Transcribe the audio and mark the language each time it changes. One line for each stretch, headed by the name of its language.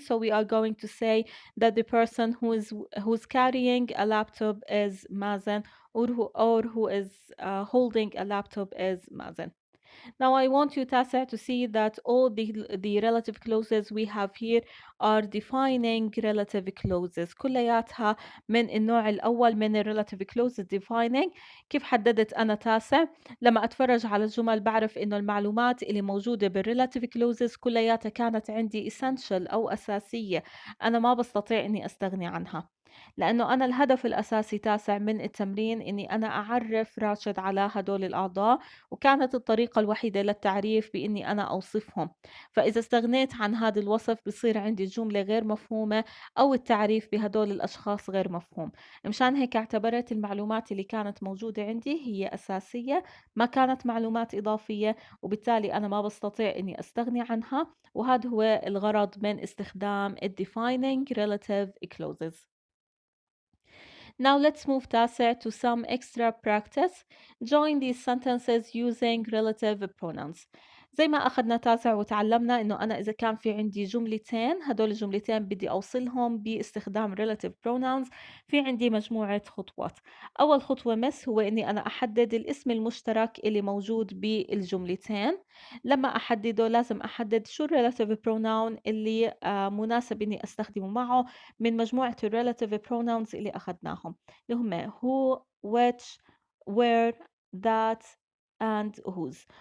English: So we are going to say that the person who's carrying a laptop is Mazen, or who is holding a laptop is Mazen. Now I want you, Tasa, to see that all the relative clauses we have here are defining relative clauses.
Arabic: كلياتها من النوع الأول من
English: relative clauses defining.
Arabic: كيف حددت أنا تاسع؟ لما أتفرج على الجمل بعرف إنه المعلومات اللي موجودة بالrelative clauses كلياتها كانت عندي essential أو أساسية. أنا ما بستطيع إني أستغني عنها. لأنه أنا الهدف الأساسي تاسع من التمرين إني أنا أعرف راشد على هدول الأعضاء، وكانت الطريقة الوحيدة للتعريف بإني أنا أوصفهم. فإذا استغنيت عن هذا الوصف بصير عندي جملة غير مفهومة، أو التعريف بهدول الأشخاص غير مفهوم. مشان هيك اعتبرت المعلومات اللي كانت موجودة عندي هي أساسية، ما كانت معلومات إضافية، وبالتالي أنا ما بستطيع إني أستغني عنها. وهذا هو الغرض من استخدام
English: defining relative clauses. Now let's move تاسع to some extra practice. Join these sentences using relative pronouns.
Arabic: زي ما أخذنا تاسع وتعلمنا إنه أنا إذا كان في عندي جملتين، هدول الجملتين بدي أوصلهم باستخدام relative pronouns. في عندي مجموعة خطوات. أول خطوة هو إني أنا أحدد الاسم المشترك اللي موجود بالجملتين. لما أحدده لازم أحدد شو relative pronoun اللي مناسب إني أستخدمه معه من مجموعة relative pronouns اللي أخذناهم، اللي هم
English: who, which, where, that and whose.